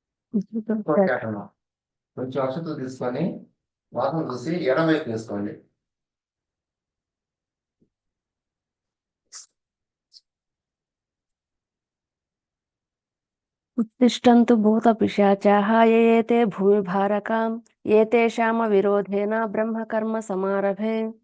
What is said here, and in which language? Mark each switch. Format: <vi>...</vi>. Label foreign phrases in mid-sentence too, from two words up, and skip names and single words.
<te>ఉద్యోగాటనం. కొంచెం అక్షతలు తీసుకొని వాసన చూసి ఎడమవైపు వేసుకోండి.</te> <sa>उत्तिष्ठन्तु भूतपिशाचाः ययेते भूमिभारकां एतेषामविरोधेन ब्रह्मकर्म समारभे।</sa>